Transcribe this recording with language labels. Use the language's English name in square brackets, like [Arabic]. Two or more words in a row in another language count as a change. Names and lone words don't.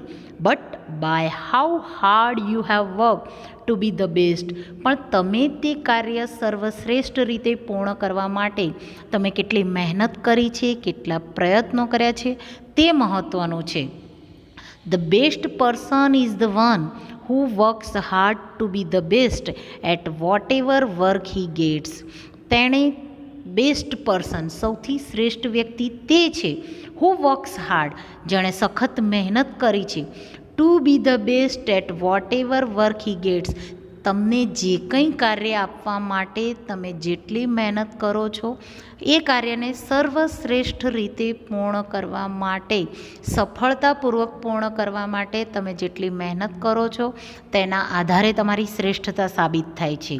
[English] But by how hard you have work to be the best. [Gujarati] પણ તમે તે કાર્ય સર્વશ્રેષ્ઠ રીતે પૂર્ણ કરવા માટે તમે કેટલી મહેનત કરી છે, કેટલા પ્રયત્નો કર્યા છે તે મહત્ત્વનું છે. [English] The best person is the one who works hard to be the best at whatever work he gets. તેણે best person [Gujarati] સૌથી શ્રેષ્ઠ વ્યક્તિ તે છે [English] who works hard [Gujarati] જેણે સખત મહેનત કરી છે [English] to be the best at whatever work he gets. [Gujarati] તમને જે કંઈ કાર્ય આપવા માટે તમે જેટલી મહેનત કરો છો એ કાર્યને સર્વશ્રેષ્ઠ રીતે પૂર્ણ કરવા માટે, સફળતાપૂર્વક પૂર્ણ કરવા માટે તમે જેટલી મહેનત કરો છો તેના આધારે તમારી શ્રેષ્ઠતા સાબિત થાય છે.